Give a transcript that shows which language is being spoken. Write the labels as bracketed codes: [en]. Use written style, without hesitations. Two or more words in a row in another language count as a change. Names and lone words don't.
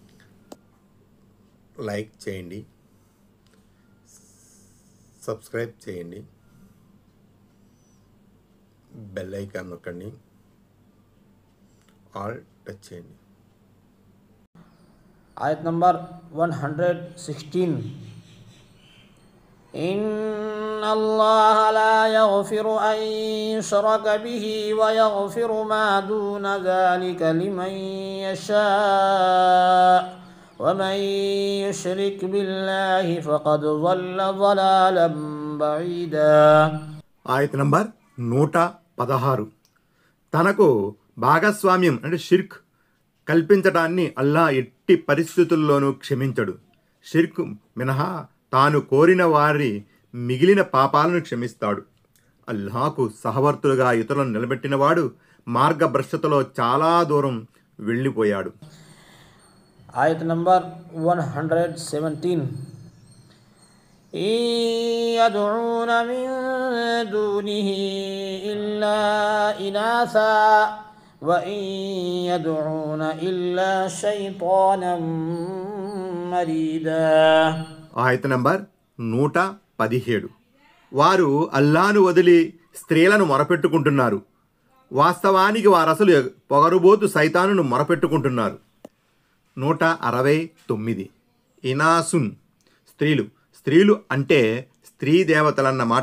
[te] లైక్ చేయండి, సబ్స్క్రైబ్ చేయండి, బెల్ ఐకాన్ నొక్కండి, ఆల్ టచ్ చేయండి. ఆయత్ నంబర్ [ar] 116 إن الله لا يغفر أن يشرك به ويغفر ما دون ذلك لمن يشاء ومن يشرك بالله فقد ضل ضلالا بعيدا. [te] ఆయత నంబర్ 116. తనకు భాగస్వామ్యం అంటే షిర్క్ కల్పించడాన్ని అల్లా ఎట్టి పరిస్థితుల్లోనూ క్షమించడు. షిర్క్ మినహా తాను కోరిన వారి మిగిలిన పాపాలను క్షమిస్తాడు. అల్లాహకు సహవర్తులుగా ఇతరులను నిలబెట్టినవాడు మార్గభ్రష్టతలో చాలా దూరం వెళ్ళిపోయాడు. ఆయత్ నంబర్ 117 إن يدعون من دونه إلا إناثا وإن يدعون إلا شيطانا مريدا. ఆయత నంబర్ 117. వారు అల్లాను వదిలి స్త్రీలను మొరపెట్టుకుంటున్నారు. వాస్తవానికి వారసలు పొగరుబోతు సైతానును మొరపెట్టుకుంటున్నారు. 169. ఇనాసున్ స్త్రీలు అంటే స్త్రీ దేవతలన్నమాట.